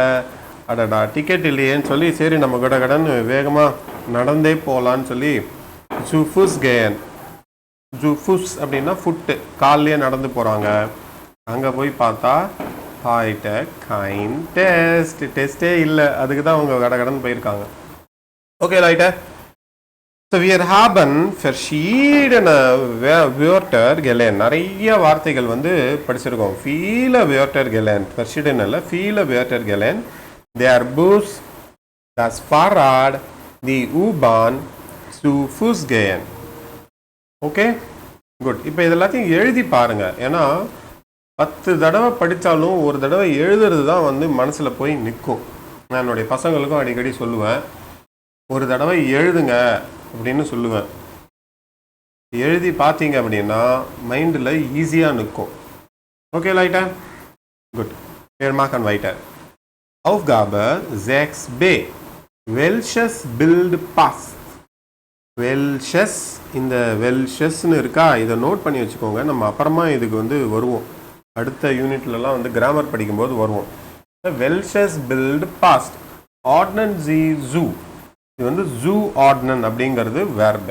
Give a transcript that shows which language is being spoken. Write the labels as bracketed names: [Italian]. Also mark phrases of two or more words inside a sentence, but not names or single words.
[Tamil] அடடா டிக்கெட் இல்லையேன்னு சொல்லி சரி நம்ம கடன்னு வேகமாக நடந்தே போகலான்னு சொல்லி [German] zu Fuß gehen, [Tamil] ஜூஃபுஸ் அப்படின்னா ஃபுட்டு, கால்லையே நடந்து போகிறாங்க. அங்கே போய் பார்த்தா ஹைடெக் கைண்ட் டெஸ்ட், டெஸ்ட்டே இல்லை, அதுக்கு தான் அவங்க கடன்னு போயிருக்காங்க. [German] ஓகே லைட்டா. ஸோ wir haben verschiedene Wörter gelernt, [Tamil] நிறைய வார்த்தைகள் வந்து படிச்சிருக்கோம். [German] viele Wörter gelernt, verschiedene இல்லை, viele Wörter gelernt. Der Bus, das Fahrrad, die U-Bahn, zu Fuß gehen. [Tamil] ஓகே குட். இப்போ இது எல்லாத்தையும் எழுதி பாருங்க, ஏன்னா 10 தடவை படித்தாலும் ஒரு தடவை எழுதுறது தான் வந்து மனசில் போய் நிற்கும். நான் என்னுடைய பசங்களுக்கும் அடிக்கடி சொல்லுவேன், ஒரு தடவை எழுதுங்க அப்படின்னு சொல்லுவேன். எழுதி பார்த்தீங்க அப்படின்னா மைண்டில் ஈஸியாக நிற்கும். ஓகே லைட்டா, குட். [German] Wir machen weiter. Aufgabe 6b. Welches Bild passt? [Tamil] வெல்ஷஸ், இந்த வெல்ஷஸ்ன்னு இருக்கா, இதை நோட் பண்ணி வச்சுக்கோங்க. நம்ம அப்புறமா இதுக்கு வந்து வருவோம், அடுத்த யூனிட்லலாம் வந்து கிராமர் படிக்கும்போது வருவோம். [German] Welches Bild passt. Ordnen Sie zu, [Tamil] இது வந்து [German] zu ordnen [Tamil] அப்படிங்கிறது வேர்பு.